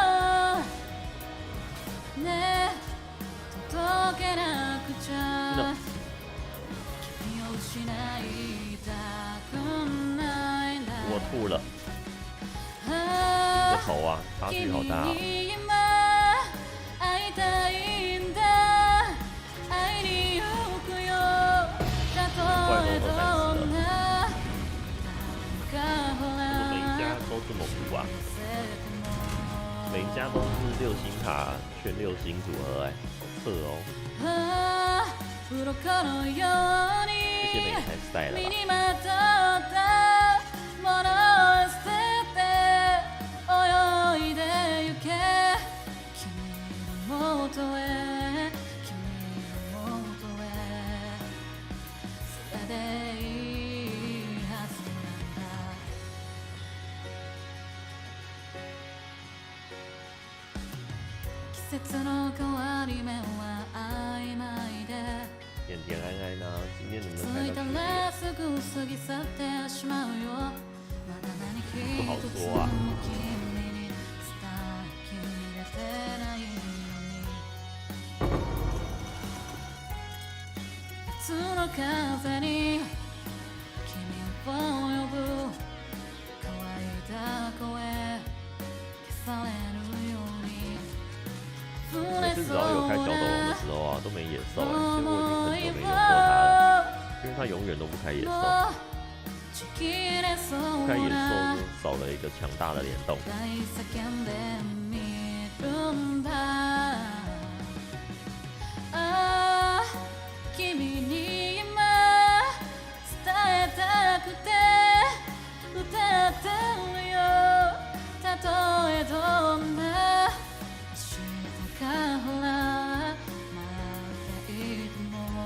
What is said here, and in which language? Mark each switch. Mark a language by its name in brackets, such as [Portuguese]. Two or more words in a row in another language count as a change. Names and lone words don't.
[Japanese] ね届けなくちゃ君を失いたくないんだ [Chinese] 我吐了， [Japanese] あ [Chinese] 这头啊，差距好大、哦。 [Japanese] 君に今会いたいんだ会いに行くよたとえどんななんかほら [Chinese] 每一家都这么糊啊，每一家都是6星卡全6星组合哎，好扯哦。 [Japanese] ああ鱗のよう [Chinese] 这些人也太晒了吧？ [Japanese] に身にまとったものを捨てて泳いでゆけ君の元へ君の元へそれでいいはずなんだ季節の変わり目は曖昧で [Chinese] 甜甜爱爱呢？今天能不 [Japanese] つ [Chinese] 能 [Japanese] いた [Chinese] 看到 [Japanese] らすぐ過ぎ去ってしまうよまだ何一つも君に伝えきれてないのに夏の風に君を呼ぶ乾いた声消されるように [Chinese] 每次只要有开小斗龙的时候啊，都没野兽、其实我已经很久没用过它了，因为它永远都不开野兽，不开野兽就少了一个强大的联动。 [Japanese] 君に今伝えたくて歌ってるよたとえどんな明日から待っていても